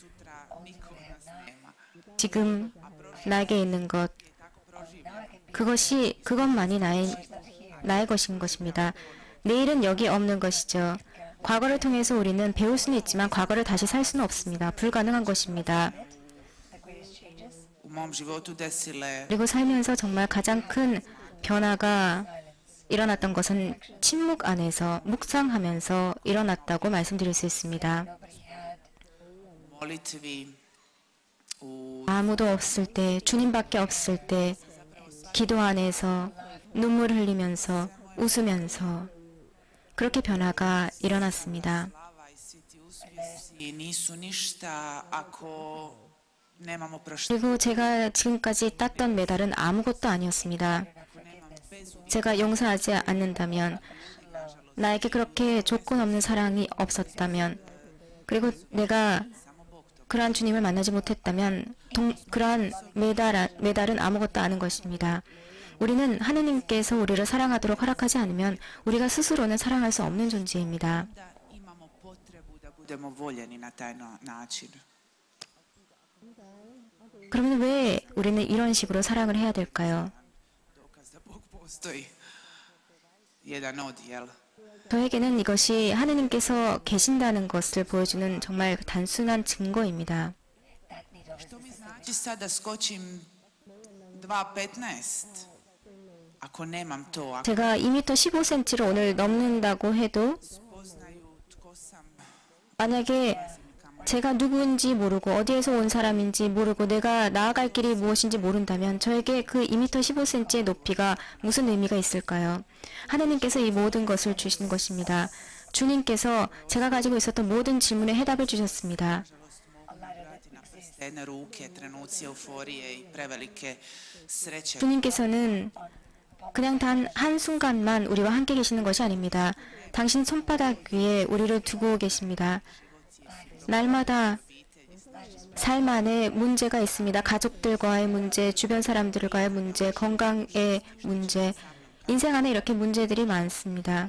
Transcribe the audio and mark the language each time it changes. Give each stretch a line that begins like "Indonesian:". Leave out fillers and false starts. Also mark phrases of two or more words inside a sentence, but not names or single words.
Korean: 지금 나에게 있는 것, 그것만이 나의 것인 것입니다. 내일은 여기 없는 것이죠. 과거를 통해서 우리는 배울 수는 있지만 과거를 다시 살 수는 없습니다. 불가능한 것입니다.
Croatian: u mom životu desile
Korean: 그리고 살면서 정말 가장 큰 변화가 일어났던 것은 침묵 안에서 묵상하면서 일어났다고 말씀드릴 수 있습니다.
Croatian: molitvi, u
Korean: 아무도 없을 때, 주님밖에 없을 때 기도 안에서 눈물을 흘리면서 웃으면서 그렇게 변화가 일어났습니다.
Croatian: slava i svi ti uspjesi nisu ništa ako nemamo proštenja.
Korean: 그리고 제가 지금까지 땄던 메달은 아무것도 아니었습니다. 제가 용서하지 않는다면, 나에게 그렇게 조건 없는 사랑이 없었다면, 그리고 내가 그러한 주님을 만나지 못했다면 그러한 메달은 아무것도 아닌 것입니다. 우리는 하느님께서 우리를 사랑하도록 허락하지 않으면 우리가 스스로는 사랑할 수 없는 존재입니다.
Croatian: Imamo potrebu da budemo voljeni na taj način.
Korean: 그러면 왜 우리는 이런 식으로 사랑을 해야 될까요?
Croatian: dokaz da Bog postoji. Jedan od, jel?
Korean: 저에게는 이것이 하느님께서 계신다는 것을 보여주는 정말 단순한 증거입니다.
Croatian: Što mi znači sad da skočim 2,15? Ako nemam to, ako
Korean: 제가 2m 15cm를 오늘 넘는다고 해도
Croatian: spoznaju tko sam,
Korean: 만약에 제가 누구인지 모르고 어디에서 온 사람인지 모르고 내가 나아갈 길이 무엇인지 모른다면 저에게 그 2m 15cm의 높이가 무슨 의미가 있을까요? 하나님께서 이 모든 것을 주신 것입니다. 주님께서 제가 가지고 있었던 모든 질문에 해답을 주셨습니다.
Croatian: jedne ruke, trenuci euforije i prevelike sreće.
Korean: 주님께서는 그냥 단 한순간만 우리와 함께 계시는 것이 아닙니다. 당신 손바닥 위에 우리를 두고 계십니다. 날마다 삶 안에 문제가 있습니다. 가족들과의 문제, 주변 사람들과의 문제, 건강의 문제, 인생 안에 이렇게 문제들이 많습니다.